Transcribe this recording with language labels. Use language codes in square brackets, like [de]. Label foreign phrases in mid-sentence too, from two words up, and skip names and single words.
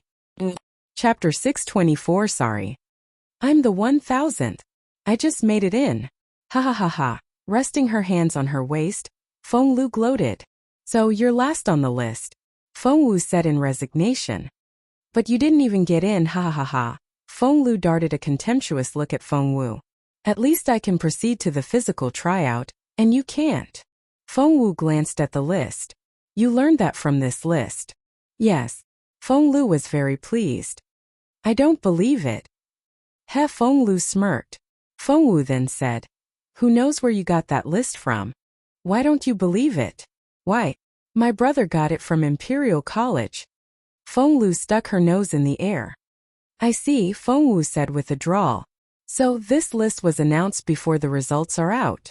[en] Chapter 624 Sorry. "I'm the 1,000th. I just made it in. Ha ha ha ha." Resting her hands on her waist, Feng Lu gloated. "So you're last on the list," Feng Wu said in resignation. "But you didn't even get in, ha ha ha ha." Feng Lu darted a contemptuous look at Feng Wu. At least I can proceed to the physical tryout, and you can't. Feng Wu glanced at the list. You learned that from this list. Yes. Feng Lu was very pleased. I don't believe it. Feng Lu smirked. Feng Wu then said, who knows where you got that list from? Why don't you believe it? Why? My brother got it from Imperial College. Feng Lu stuck her nose in the air. I see, Feng Wu said with a drawl. So, this list was announced before the results are out.